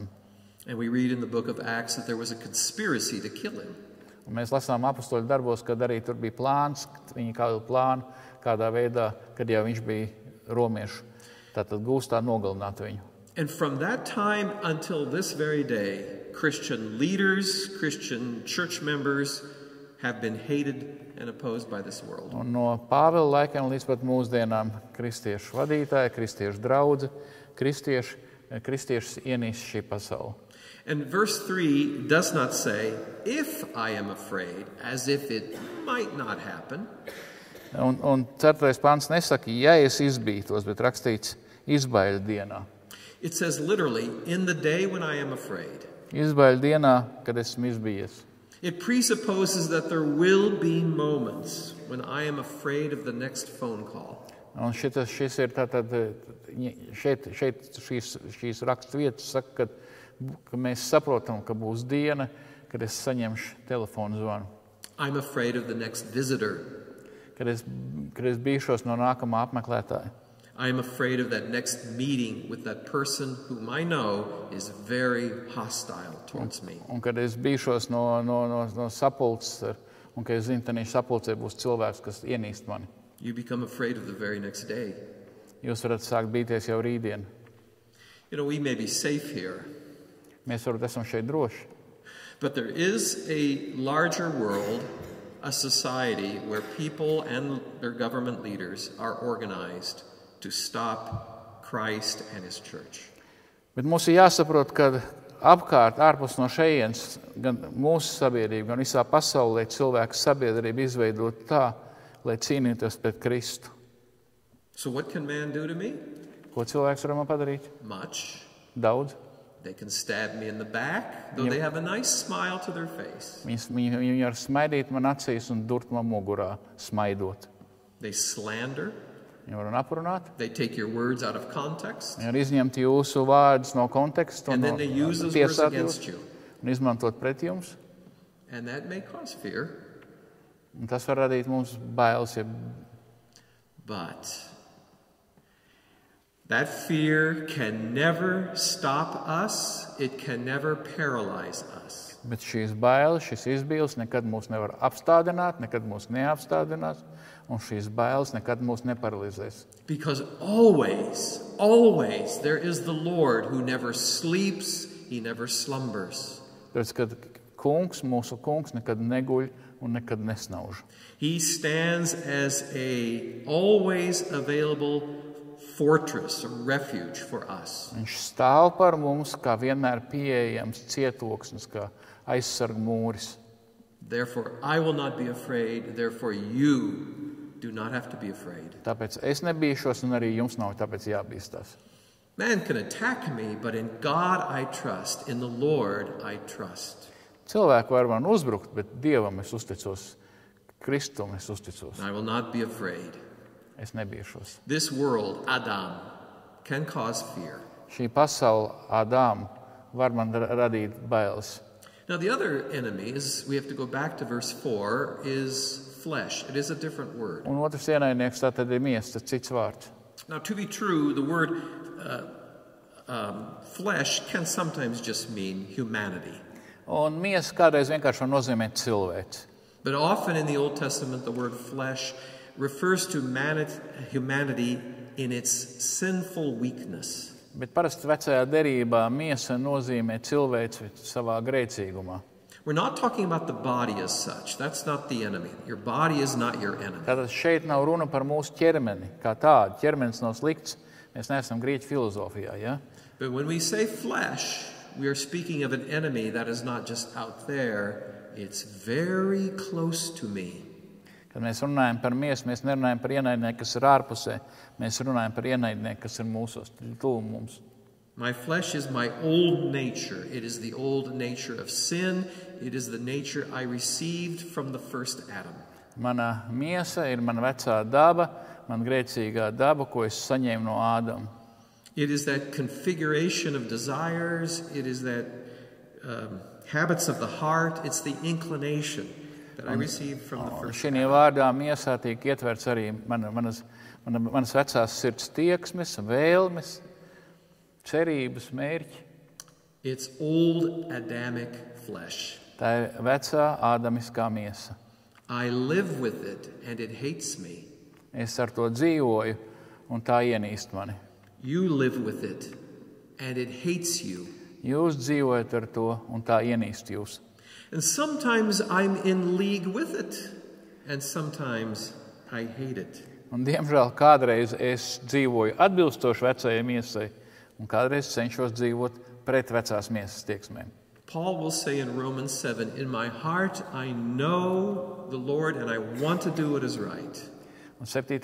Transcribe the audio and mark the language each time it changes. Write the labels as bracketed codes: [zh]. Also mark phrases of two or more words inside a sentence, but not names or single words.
[en] And we read in the book of Acts that there was a conspiracy to kill him. [lv] Un mēs lasām apostoļu darbos, kad arī tur bija plāns, viņi kādu plānu, kādā veidā, kad jau viņš bija romiešu, tātad gūstā nogalināt viņu. [en] And from that time until this very day, Christian leaders, Christian church members have been hated and opposed by this world. [lv] Un no Pāvila laikiem līdz pat mūsdienām kristiešu vadītāji, kristiešu draudze, kristiešus ienīst šī pasaule. [en] And verse 3 does not say, if I am afraid, as if it might not happen. [lv] Un 4. pants nesaka, ja es izbītos, bet rakstīts izbaiļu dienā. [en] It says literally, in the day when I am afraid. [lv] Izbaiļu dienā, kad esmu izbijies. [en] It presupposes that there will be moments when I am afraid of the next phone call. [lv] Un šis ir tātad, šeit šīs rakstvietas saka, ka mēs saprotam, ka būs diena, kad es saņemšu telefonu zvanu. [en] I'm afraid of the next visitor. [lv] Kad es bīšos no nākamā apmeklētāja. [en] I am afraid of that next meeting with that person whom I know is very hostile towards me. [lv] Un kad es bīšos no sapulces, un kad es zinu, ka viņš sapulcē būs cilvēks, kas ienīst mani. [en] You become afraid of the very next day. [lv] Jūs varat sākt bīties jau rītdien. [en] You know, we may be safe here. [lv] Mēs varat esam šeit droši. [en] But there is a larger world, a society where people and their government leaders are organized to stop Christ and his church. [lv] Bet mums ir jāsaprot, ka apkārt, ārpus no šejienes, gan mūsu sabiedrība, gan visā pasaulē cilvēku sabiedrība izveidot tā, lai cīnītos pret Kristu. [en] So what can man do to me? [lv] Ko cilvēks var man padarīt? [en] Much. [lv] Daudz. [en] They can stab me in the back, though they have a nice smile to their face. [lv] Viņi var smaidīt man acīs un durt man mugurā, smaidot. [en] They slander. [lv] Viņi var aprunāt. [en] They take your words out of context. [lv] Viņi var izņemt jūsu vārdus no konteksta [en] And then they use those words [lv] tiesāt [en] against [lv] jūs [en] you. [lv] un izmantot pret jums. [en] And that may cause fear. [lv] Un tas var radīt mums bailes. [en] But that fear can never stop us. It can never paralyze us. [lv] Bet šīs bailes, šis izbīles nekad mūs nevar apstādināt, nekad mūs neapstādinās, un šīs bailes nekad mūs neparalizēs. [en] Because always, always there is the Lord who never sleeps, he never slumbers. [lv] Tāpēc, kad kungs, mūsu kungs, nekad neguļ un nekad nesnauž. [en] He stands as a always available fortress, a refuge for us. [lv] Viņš stāv par mums kā vienmēr pieejams cietoksnis, kā aizsarg mūris. [en] Therefore, I will not be afraid. Therefore, you do not have to be afraid. [lv] Tāpēc es nebīšos, un arī jums nav tāpēc jābīstās. [en] Man can attack me, but in God I trust. In the Lord I trust. [lv] Cilvēki var man uzbrukt, bet Dievam es uzticos. Kristum es uzticos. [en] I will not be afraid. [lv] Es nebīšos. [en] This world, Adam, can cause fear. [lv] Šī pasaule, Ādām, var man radīt bailes. [en] Now, the other enemy is, we have to go back to verse 4, is flesh. It is a different word. [lv] Un otrs ienaidnieks tātad ir miesa, tas cits vārds. [en] Now, to be true, the word flesh can sometimes just mean humanity. [lv] Un miesa kādreiz vienkārši var nozīmēt cilvēci. [en] But often in the Old Testament, the word flesh refers to humanity in its sinful weakness. [lv] Bet parasti vecajā derībā miesa nozīmē cilvēci savā grēcīgumā. [en] We're not talking about the body as such. That's not the enemy. Your body is not your enemy. [lv] Tātad šeit nav runa par mūsu ķermeni kā tādu. Ķermenis nav slikts. Mēs neesam grieķu filozofijā. Ja? [en] But when we say flesh, we are speaking of an enemy that is not just out there. It's very close to me. [lv] Kad mēs runājam par miesu, mēs nerunājam par ienaidnieku, kas ir ārpusē. Mēs runājam par ienaidnieku, kas ir mūsos, tuvu mums. [en] My flesh is my old nature. It is the old nature of sin. It is the nature I received from the first Adam. [lv] Mana miesa ir mana vecā daba, man grēcīgā daba, ko es saņēmu no Ādama. [en] It is that configuration of desires. It is that habits of the heart. It's the inclination that I received from the first [lv] Šī vārdā miesā tiek ietverts arī manas vecās sirds tieksmes, vēlmes, cerības, mērķi. [en] It's old Adamic flesh. [lv] Tā ir vecā ādamiskā miesa. [en] I live with it and it hates me. [lv] Es ar to dzīvoju un tā ienīst mani. [en] You live with it and it hates you. [lv] Jūs dzīvojat ar to un tā ienīst jūs. [en] And sometimes I'm in league with it and sometimes I hate it. [lv] Un diemžēl kādreiz es dzīvoju atbilstoši vecajai miesai un kādreiz cenšos dzīvot pret vecās miesas tieksmēm. [en] Paul will say in Romans 7, in my heart I know the Lord and I want to do what is right. [lv] Un 7.